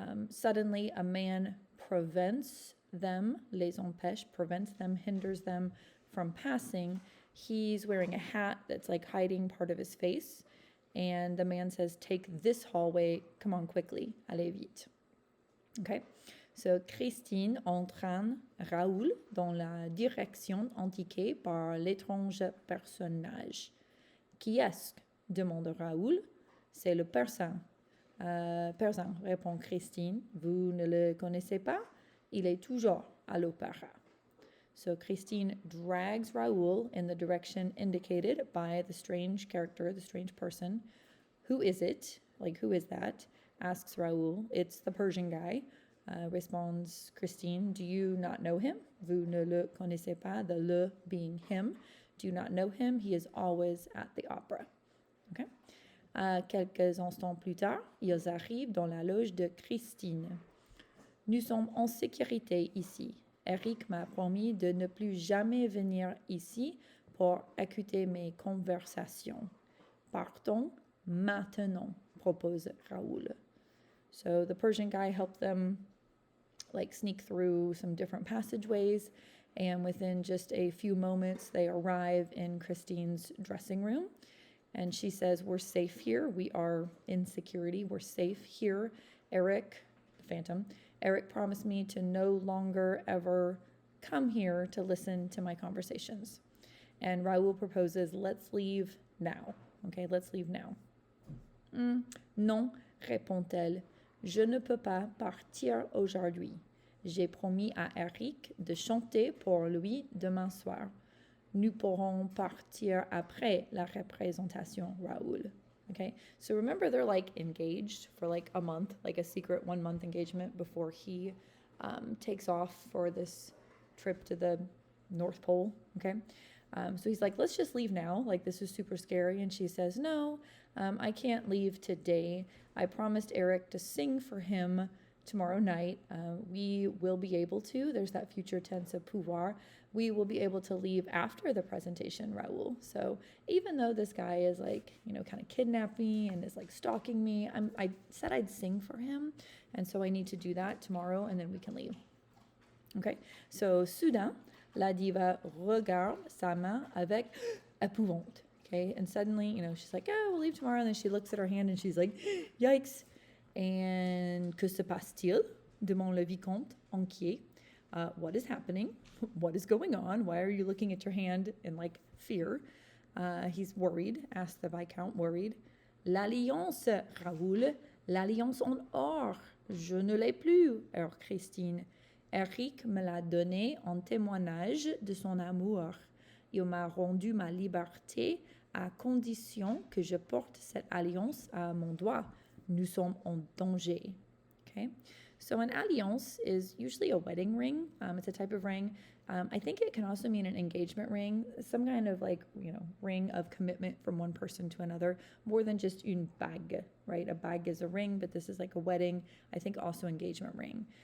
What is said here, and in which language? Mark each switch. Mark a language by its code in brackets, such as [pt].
[en] Suddenly, a man prevents them, [fr] les empêche, [en] prevents them, hinders them from passing. He's wearing a hat that's like hiding part of his face. And the man says, take this hallway, come on quickly, [fr] allez vite. [en] Okay, so [fr] Christine entraîne Raoul dans la direction indiquée par l'étrange personnage. Qui est-ce? Demande Raoul. C'est le Persan. Persan, répond Christine. Vous ne le connaissez pas? Il est toujours à l'opéra. [en] So Christine drags Raoul in the direction indicated by the strange character, the strange person. Who is it? Like, who is that? Asks Raoul. It's the Persian guy. Responds Christine. Do you not know him? [fr] Vous ne le connaissez pas? [en] The le being him. Do you not know him? He is always at the opera. Okay. [fr] Quelques instants plus tard, ils arrivent dans la loge de Christine. Nous sommes en sécurité ici. Eric m'a promis de ne plus jamais venir ici pour écouter mes conversations. Partons maintenant, propose Raoul. [en] So the Persian guy helped them sneak through some different passageways, and within just a few moments, they arrive in Christine's dressing room. And she says, we're safe here. We are in security. We're safe here. Eric, the Phantom, Eric promised me to no longer ever come here to listen to my conversations. And Raoul proposes, let's leave now. Okay, let's leave now. [fr] Non, répond-elle. Je ne peux pas partir aujourd'hui. J'ai promis à Eric de chanter pour lui demain soir. Nous pourrons partir après la représentation, Raoul. [en] Okay, so remember they're engaged for a month, a secret 1 month engagement before he takes off for this trip to the North Pole. Okay, so he's like, let's just leave now. This is super scary. And she says, no, I can't leave today. I promised Eric to sing for him tomorrow night. We will be able to, there's that future tense of pouvoir, we will be able to leave after the presentation, Raoul. So even though this guy is kind of kidnapped me and is stalking me, I said I'd sing for him. And so I need to do that tomorrow and then we can leave. Okay, so [fr] soudain, la diva regarde sa main avec épouvante. [en] Okay, and suddenly, she's like, oh, we'll leave tomorrow. And then she looks at her hand and she's like, yikes. And [fr] que se passe-t-il? demande le vicomte, inquiet. [en] What is happening? What is going on? Why are you looking at your hand in like fear? He's worried, asked the viscount, worried. [fr] L'alliance, Raoul, l'alliance en or. Je ne l'ai plus, alors Christine. Eric me l'a donnée en témoignage de son amour. Il m'a rendu ma liberté à condition que je porte cette alliance à mon doigt. Nous sommes en danger. Okay? [en] So an alliance is usually a wedding ring. It's a type of ring. I think it can also mean an engagement ring, some kind of like, ring of commitment from one person to another, more than just une bague, right? A bague is a ring, but this is like a wedding, I think also engagement ring.